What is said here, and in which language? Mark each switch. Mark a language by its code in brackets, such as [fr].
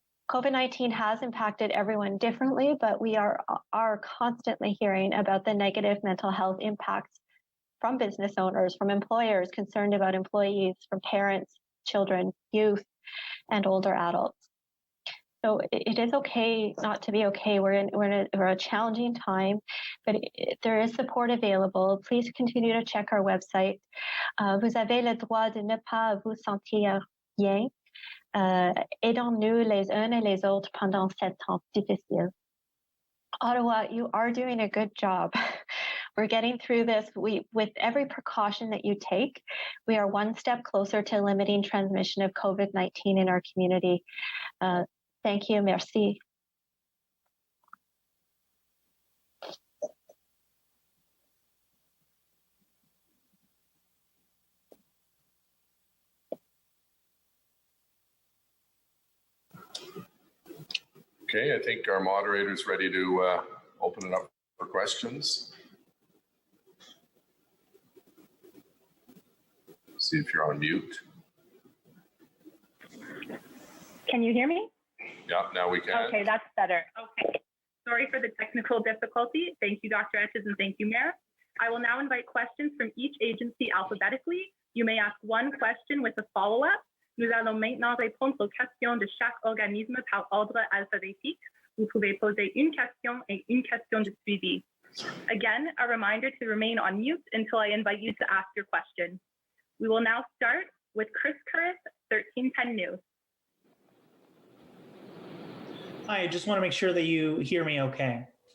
[en] COVID-19 has impacted everyone differently, but we are constantly hearing about the negative mental health impacts from business owners, from employers concerned about employees, from parents, children, youth, and older adults. So it is okay not to be okay. We're in a challenging time, but there is support available. Please continue to check our website. [fr] Vous avez le droit de ne pas vous sentir bien. Aidons-nous les uns et les autres pendant cet temps difficile. [en] Ottawa, you are doing a good job. We're getting through this. With every precaution that you take, we are one step closer to limiting transmission of COVID-19 in our community. Thank you. Merci. Okay, I think our moderator is ready to open it up for questions. See if you're on mute. Can you hear me? Yeah, now we can. Okay, that's better. Okay. Sorry for the technical difficulty. Thank you, Dr. Etches, and thank you, Mayor. I will now invite questions from each agency alphabetically. You may ask one question with a follow-up. [fr] Nous allons maintenant répondre aux questions de chaque organisme par ordre alphabétique. Vous pouvez poser une question et une question de suivi. [en] Again, a reminder to remain on mute until I invite you to ask your question. We will now start with Chris Curris, 1310 News. Hi, I just want to make sure that you hear me okay.